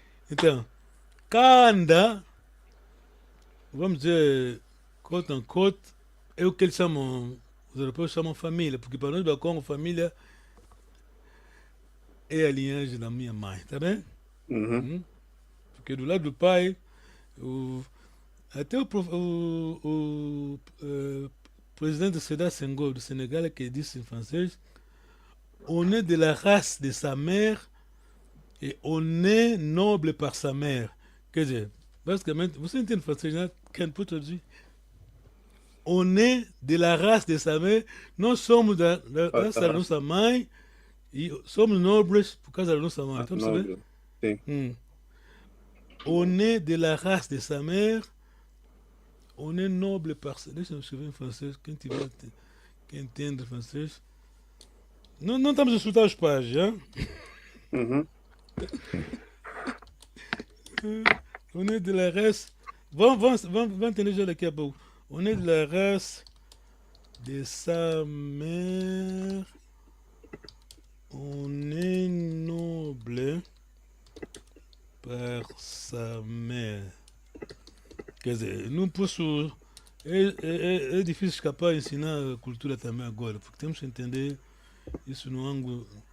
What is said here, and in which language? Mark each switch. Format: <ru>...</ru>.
<pt>Então, Kanda, vamos dizer,</pt> <en>quote unquote,</en> <pt>é o que eles chamam, os europeus chamam família, porque para nós do Congo, família é a linhagem da minha mãe, tá bem? Porque do lado do pai, até o</pt> <fr>président Sédar Senghor du Sénégal qui dit en français, on est de la race de sa mère et on est noble par sa mère.</fr> <pt>Quer dizer, basicamente, você entende francês, né? Quem pode traduzir?</pt> <fr>On est de la race de sa mère,</fr> <pt>nós somos da raça da nossa mãe e somos nobres por causa da nossa mãe. Estamos sabendo? Sim.</pt> <fr>On est de la race de sa mère, on est noble par sa...</fr> <pt>Deixa eu escrever em francês, quem entende francês. Não estamos a insultar os pais, já?</pt> <fr>On est de la race...</fr> <pt>Vamos entender já daqui a pouco.</pt> <fr>On est de la race de sa mère, on est noble par sa mère.</fr> <pt>Quer dizer, não posso... É difícil escapar e ensinar a cultura também agora, porque temos que entender isso no ângulo...</pt>